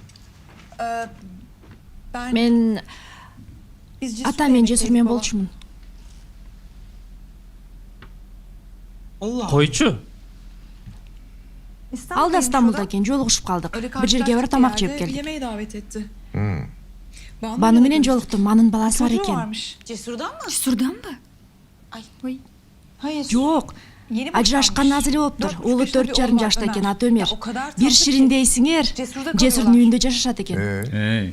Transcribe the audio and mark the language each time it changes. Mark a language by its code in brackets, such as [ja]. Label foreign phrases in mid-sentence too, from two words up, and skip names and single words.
[ky] Мен ата мен Жесур менен болчумун. Койчу. Ал да Стамбулда экен, жолугушуп калдык. Бир жерге барып тамак жеп келдик. [tr] Yemeğe davet etti. [ky] Бану менен жолуктум, анын баласы бар экен. [tr] Varmış. [ky] Жесурданбы? [tr] Hayır. [ky] Жок, ажырашкан азыр эле болуптур. Уулу 4,5 жашта экен, аты Өмер. Бир шириндейсиңер, Жесурдун үйүндө жашашат экен.